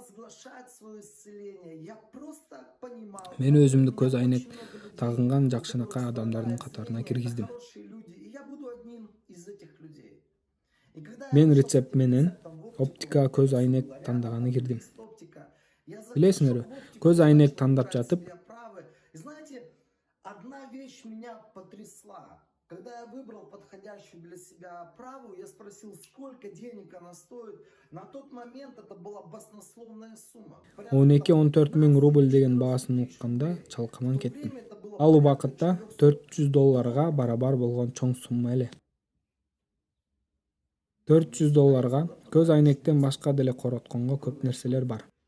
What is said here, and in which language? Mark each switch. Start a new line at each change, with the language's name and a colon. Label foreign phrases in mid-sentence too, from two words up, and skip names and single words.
Kyrgyz: Мен өзүмдү көз айнек тагынган жакшынакай адамдардын катарына киргиздим. Мен рецепт менен оптика көз айнек тандаганы кирдим. Билесиңерби, көз айнек тандап жатып,
Russian: знаете, одна вещь меня потрясла. Когда я выбрал подходящую для себя оправу, я спросил, сколько денег она стоит. На тот момент это была баснословная сумма.
Kyrgyz: 12-14 миң рубль деген баасын укканда чалкаман кеттим. Ал убакытта $400 барабар болгон чоң сумма эле. $400 көз айнектен башка деле коротконго көп нерселер бар.